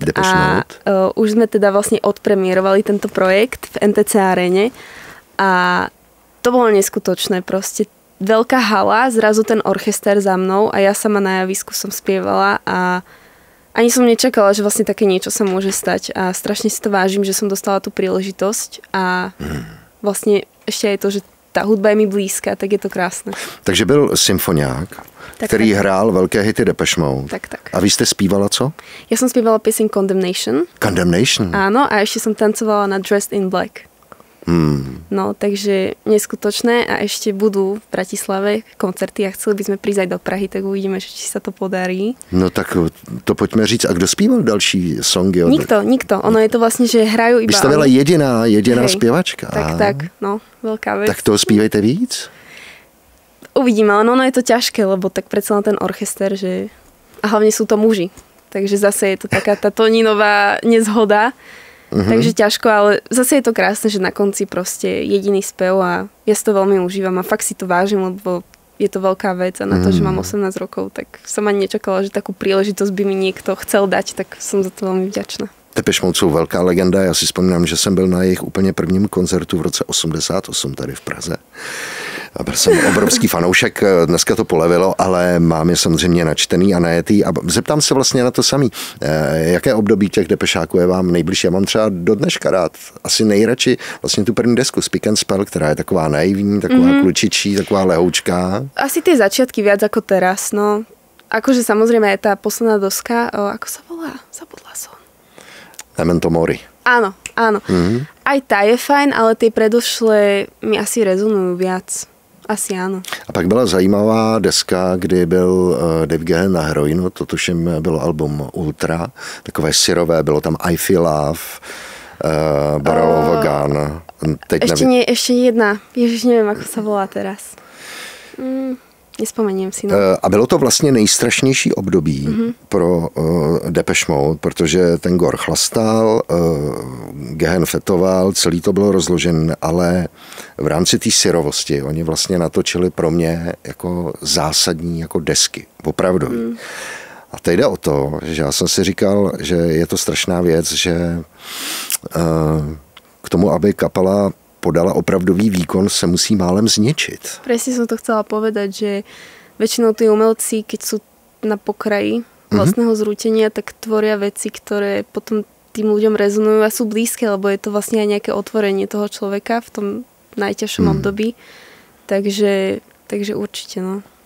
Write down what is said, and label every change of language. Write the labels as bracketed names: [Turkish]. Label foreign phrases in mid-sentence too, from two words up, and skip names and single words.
[Slovak] Už sme teda vlastne odpremierovali tento projekt v NTC Arene a to bolo neskutočné proste. veľká hala, zrazu ten orchester za mnou a ja sama na javisku som spievala a ani som nečakala, že vlastne také niečo sa môže stať a strašne si to vážim, že som dostala tú príležitosť a vlastne ešte aj to, že tá hudba je mi blízka, tak je to krásne. [Czech] Takže byl symfoniák, který hrál velké hity Depeche Mode. Tak. A vy jste zpívala co? [Slovak] Ja som spievala pieseň Condemnation. Condemnation? Áno, a ešte som tancovala na Dressed in Black. No, takže neskutočné a ešte budú v Bratislave koncerty a chceli by sme prísť aj do Prahy, tak uvidíme, či sa to podarí. [Czech] No tak to pojďme říct. A kdo zpíval další songy? [Slovak] Nikto. Ono je to vlastne, že hrajú iba... [Czech] Vy jste byla jediná zpěvačka. Tak, no, [Slovak] veľká vec. [Czech] Tak toho zpívejte víc? [Slovak] Uvidíme, ale ono je to ťažké, lebo tak predsa len ten orchester, že... A hlavne sú to muži. Takže zase je to taká tá Toninová nezhoda. Takže ťažko, ale zase je to krásne, že na konci proste jediný spev a ja si to veľmi užívam a fakt si to vážim, lebo je to veľká vec a na to, že mám 18 rokov, tak som ani nečakala, že takú príležitosť by mi niekto chcel dať, tak som za to veľmi vďačná. [Czech] Depeche Mode jsou velká legenda. Já si vzpomínám, že jsem byl na jejich úplně prvním koncertu v roce 88 tady v Praze. A byl jsem obrovský fanoušek, dneska to polevilo, ale mám je samozřejmě načtený a najetý. A zeptám se vlastně na to samý. Jaké období těch Depešáků je vám nejbližší? Já mám třeba do dneška rád asi nejradši vlastně tu první desku Speak and Spell, která je taková naivní, taková klučičí, taková lehoučká. [Slovak] Asi tie začiatky viac ako teraz, no. Akože samozrejme aj tá posledná doska, ako sa volá? Zabudla som. Memento Mori. Áno. Aj tá je fajn, ale tie predošlé mi asi rezonujú viac. Asi áno. [Czech] A pak byla zajímavá deska, kdy byl Dave Gahan na heroinu, to tuším bylo album Ultra, takové syrové, bylo tam I Feel Love, Barrel of a Gun. [Slovak] Ešte jedna, ježiš, neviem, ako sa volá teraz. Nespomeniem si. No. [Czech] A bylo to vlastně nejstrašnější období pro Depeche Mode, protože ten Gor chlastal, Gahan fetoval, celý to bylo rozložené, ale v rámci té syrovosti oni vlastně natočili pro mě jako zásadní jako desky, opravdu. A teď jde o to, že já jsem si říkal, že je to strašná věc, že k tomu, aby kapela podala opravdový výkon, se musí málem zničiť. [Slovak] Presne som to chcela povedať, že väčšinou tí umelci, keď sú na pokraji vlastného zrútenia, tak tvoria veci, ktoré potom tým ľuďom rezonujú a sú blízke, lebo je to vlastne aj nejaké otvorenie toho človeka v tom najťažšom období. Takže určite, no.